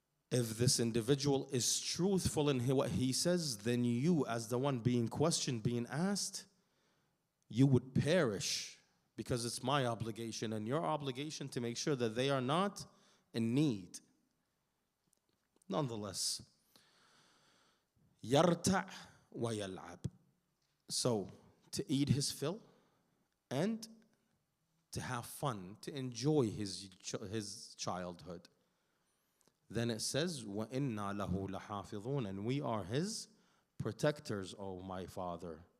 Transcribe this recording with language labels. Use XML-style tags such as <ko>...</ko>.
<en>If this individual is truthful in what he says, then you, as the one being questioned, being asked, you would perish, because it's my obligation and your obligation to make sure that they are not in need. Nonetheless,</en> <ar>يرتع ويلعب.</ar> <en>So, to eat his fill and to have fun, to enjoy his childhood. Then it says,</en> <ar>وَإِنَّا لَهُ لَحَافِظُونَ,</ar> <en>and we are his protectors, O my Father.</en>